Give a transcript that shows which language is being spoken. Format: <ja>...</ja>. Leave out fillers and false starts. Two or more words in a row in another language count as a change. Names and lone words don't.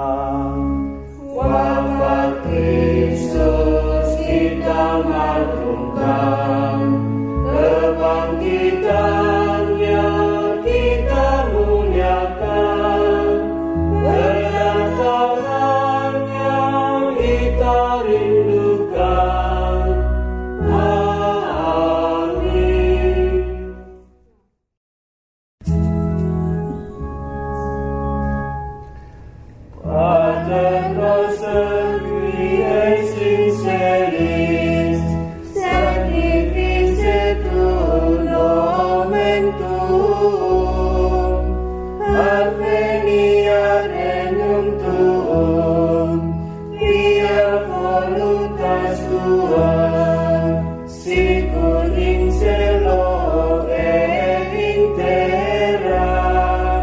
<id>Wafat Kristus kita maklumkan, kebangkitannya kita muliakan, kedatangannya kita rindukan. Amin.</id> <la>Pater noster qui es in celis, sanctificetur nomen tuum, adveniat regnum tuum, fiat voluntas tua, sicut in cielo et in terra.</la>